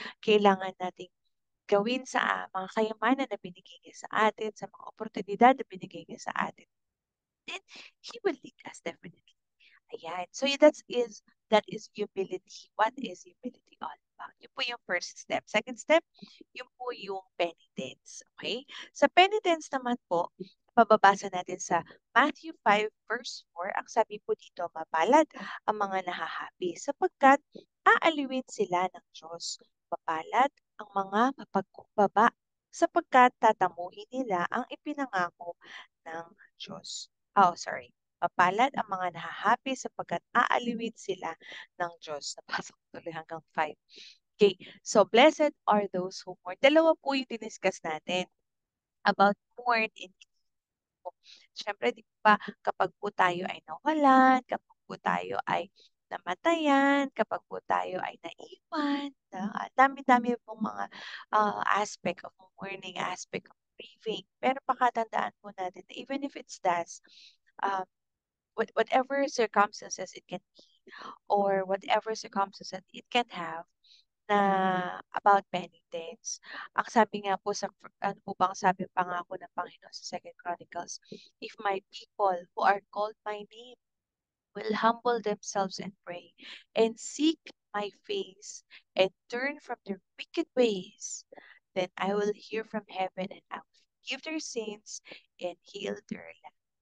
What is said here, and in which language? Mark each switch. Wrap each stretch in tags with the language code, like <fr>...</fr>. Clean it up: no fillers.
<tl>Kailangan nating gawin sa mga kayamanan na binigay niya sa atin, sa mga oportunidad na binigay niya sa atin.</tl> <en>Then, He will lead us definitely. Ayan. So that is humility. What is humility all about?</en> <tl>Yun po yung</tl> <en>first step. Second step,</en> <tl>yun po yung penitence. Okay? Sa penitence naman po, pababasa natin sa Matthew 5 verse 4, ang sabi po dito, mapalad ang mga nahahapi sapagkat aaliwin sila ng Diyos. Mapalad ang mga mapagkumbaba sapagkat tatamuhin nila ang ipinangako ng Diyos.</tl> <en>Oh, sorry.</en> <tl>Mapalad ang mga nahahapi sapagkat aaliwin sila ng Diyos. Napasok tuloy hanggang 5.</tl> <en>Okay, so blessed are those who mourn.</en> <tl>Dalawa po yung diniscuss natin about mourn in po. Siyempre, di ba, kapag po tayo ay nawalan, kapag po tayo ay namatayan, kapag po tayo ay naiwan, ang dami-dami pong mga</tl> <en>aspect of mourning, aspect of grieving.</en> <tl>Pero pakatandaan po natin na</tl> <en>even if it's that, um, whatever circumstances it can be, or whatever circumstances it can have, na about penitence.</en> <tl>Ang sabi nga po sa ano po bang sabi pangako ng Panginoon sa</tl> <en>Second Chronicles, if my people who are called by name will humble themselves and pray and seek my face and turn from their wicked ways, then I will hear from heaven and I will forgive their sins and heal their land.</en>